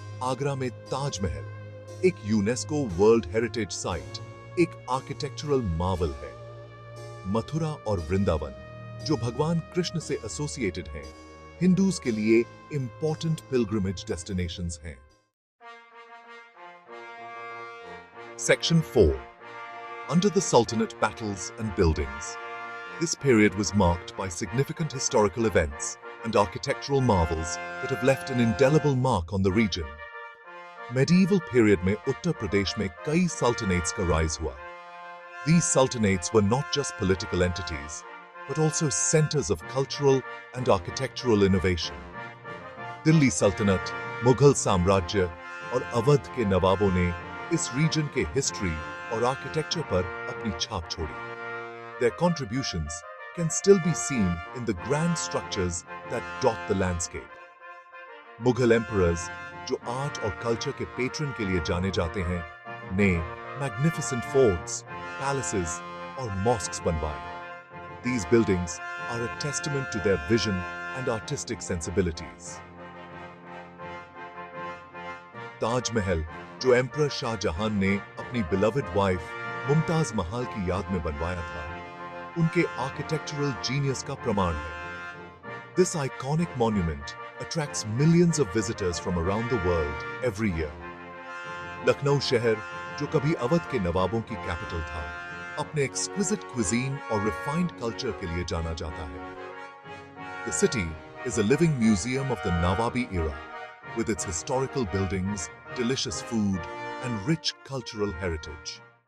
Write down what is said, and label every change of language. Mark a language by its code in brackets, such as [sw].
[hi] आगरा में ताजमहल, एक UNESCO world heritage site, एक आर्किटेक्चरल मार्वल है। मथुरा और वृंदावन, जो भगवान कृष्ण से एसोसिएटेड हैं, हिंदूज के लिए इंपॉर्टेंट पिलग्रिमेज डेस्टिनेशंस हैं। [en] Section 4. Under the Sultanate battles and buildings. This period was marked by significant historical events and architectural marvels that have left an indelible mark on the region. [hi] Medieval period में उत्तर प्रदेश में कई sultanates का rise हुआ. [en] These sultanates were not just political entities, but also centers of cultural and architectural innovation. [hi] Delhi सल्तनत, मुगल साम्राज्य और अवध के नवाबों ने इस रीजन के हिस्ट्री और आर्किटेक्चर पर अपनी छाप छोड़ी। [en] Their contributions can still be seen in the grand structures that dot the landscape. [hi] Mughal emperors, जो आर्ट और कल्चर के पेट्रन के लिए जाने जाते हैं, ने मैग्निफिसेंट फोर्ट्स, पैलेसेस और मॉस्क्स बनवाए। [en] These buildings are a testament to their vision and artistic sensibilities. [hi] Taj Mahal, जो एम्परर शाहजहां ने अपनी बिलवड वाइफ मुमताज महल की याद में बनवाया था, उनके आर्किटेक्चरल जीनियस का प्रमाण है। [en] This iconic monument attracts millions of visitors from around the world every year. [hi] Lucknow शहर, जो कभी अवध के नवाबों की कैपिटल था, अपने [en] exquisite cuisine [hi] और [en] refined culture [hi] के लिए जाना जाता है। [en] The city is a living museum of the Nawabi era, with its historical buildings, delicious food, and rich cultural heritage.